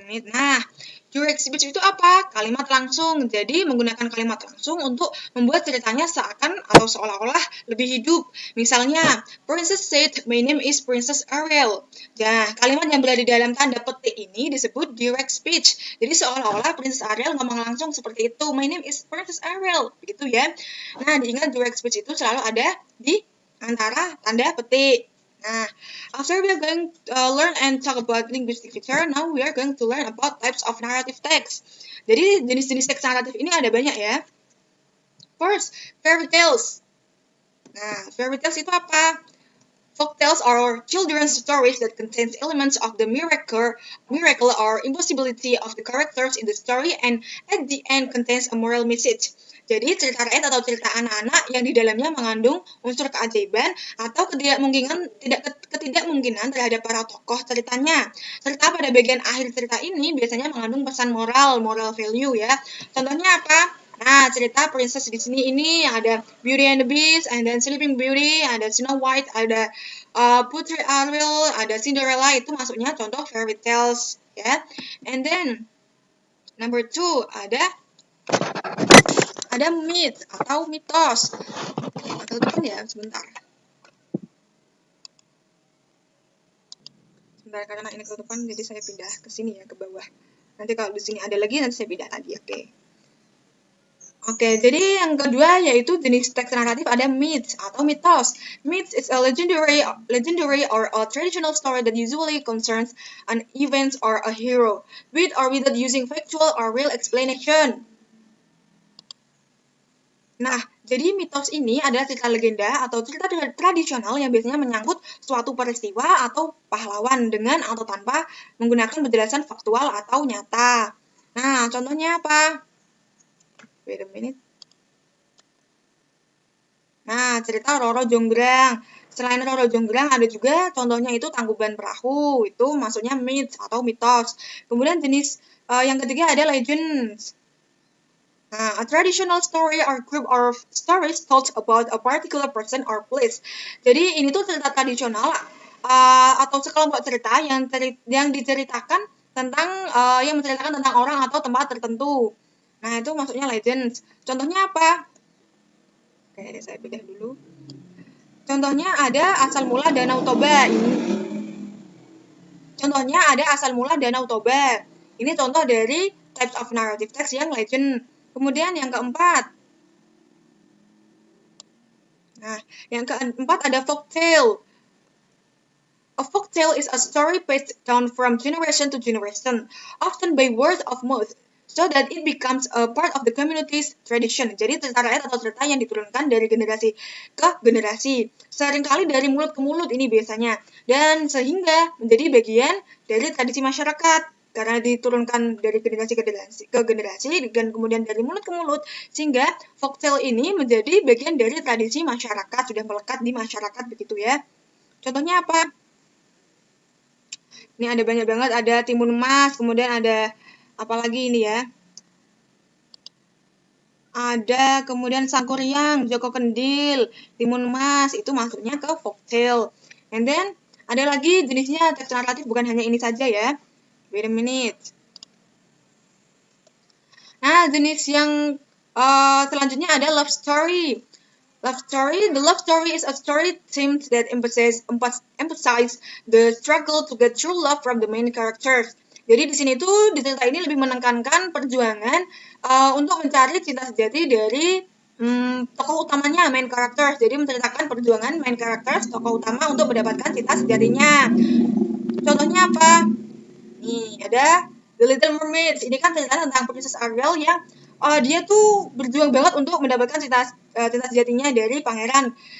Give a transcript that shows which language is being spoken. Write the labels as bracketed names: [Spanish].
[Indonesian] Nah, direct speech itu apa? Kalimat langsung. Jadi, menggunakan kalimat langsung untuk membuat ceritanya seakan atau seolah-olah lebih hidup. [English] Misalnya, Princess said, my name is Princess Ariel. [Indonesian] Nah, kalimat yang berada di dalam tanda petik ini disebut direct speech. Jadi, seolah-olah Princess Ariel ngomong langsung seperti itu. [English] My name is Princess Ariel. [Indonesian] Begitu ya. Nah, diingat direct speech itu selalu ada di antara tanda petik. [English] Nah, after we are going to learn and talk about linguistic feature, now we are going to learn about types of narrative text. [Indonesian] Jadi jenis-jenis teks naratif ini ada banyak ya. [English] First, fairy tales. [Indonesian] Nah, fairy tales itu apa? [English] Folk tales are children's stories that contains elements of the miracle or impossibility of the characters in the story, and at the end contains a moral message. [Indonesian] Jadi cerita rakyat atau cerita anak-anak yang di dalamnya mengandung unsur keajaiban atau ketidakmungkinan terhadap para tokoh ceritanya. Serta pada bagian akhir cerita ini biasanya mengandung pesan moral value ya. Contohnya apa? Nah, cerita princess di sini ini ada Beauty and the Beast, and then Sleeping Beauty, ada Snow White, ada Putri Ariel, ada Cinderella, itu masuknya contoh fairy tales ya. [English] And then number 2 [Indonesian] ada myth atau mitos. Atau depan ya, sebentar karena ini ke depan, jadi saya pindah ke sini ya, ke bawah. Nanti kalau di sini ada lagi, nanti saya pindah lagi, Oke, jadi yang kedua yaitu jenis teks naratif ada myths atau mitos. [English] Myths is a legendary or a traditional story that usually concerns an event or a hero, with or without using factual or real explanation. [Indonesian] Nah, jadi mitos ini adalah cerita legenda atau cerita tradisional yang biasanya menyangkut suatu peristiwa atau pahlawan dengan atau tanpa menggunakan penjelasan faktual atau nyata. Nah, contohnya apa? [English] Wait a minute. [Indonesian] Nah, cerita Roro Jonggrang. Selain Roro Jonggrang ada juga contohnya itu Tangkuban Perahu. Itu maksudnya myth atau mitos. Kemudian jenis yang ketiga ada legends. [English] Nah, a traditional story or group of stories told about a particular person or place. [Indonesian] Jadi ini tuh cerita tradisional atau sekelompok cerita yang diceritakan tentang yang menceritakan tentang orang atau tempat tertentu. Nah, itu maksudnya legends. Contohnya apa? Oke, saya pindah dulu. Contohnya ada asal mula Danau Toba. Contohnya ada asal mula Danau Toba. Ini contoh dari types of narrative text yang legend. Kemudian yang keempat. Nah, yang keempat ada folktale. [English] A folktale is a story passed down from generation to generation, often by word of mouth, so that it becomes a part of the community's tradition. [Indonesian] Jadi cerita rakyat atau cerita yang diturunkan dari generasi ke generasi. Seringkali dari mulut ke mulut ini biasanya. Dan sehingga menjadi bagian dari tradisi masyarakat. Karena diturunkan dari generasi ke generasi dan kemudian dari mulut ke mulut, sehingga folktale ini menjadi bagian dari tradisi masyarakat, sudah melekat di masyarakat begitu ya. Contohnya apa? Ini ada banyak banget, ada Timun Mas, kemudian ada apa lagi ini ya? Ada kemudian Sangkuriang, Joko Kendil, Timun Mas, itu masuknya ke folktale. And then ada lagi jenisnya teks naratif, bukan hanya ini saja ya. [English] Wait a minute. [Indonesian] Nah, jenis yang selanjutnya ada love story. [English] The love story is a story theme that emphasize the struggle to get true love from the main characters. [Indonesian] Jadi di sini tuh di cerita ini lebih menekankan perjuangan untuk mencari cinta sejati dari tokoh utamanya, main characters. Jadi menceritakan perjuangan main characters, tokoh utama untuk mendapatkan cinta sejatinya. Contohnya apa? Nih, ada The Little Mermaid. Ini kan cerita tentang Princess Ariel yang dia tuh berjuang banget untuk mendapatkan cinta sejatinya dari pangeran.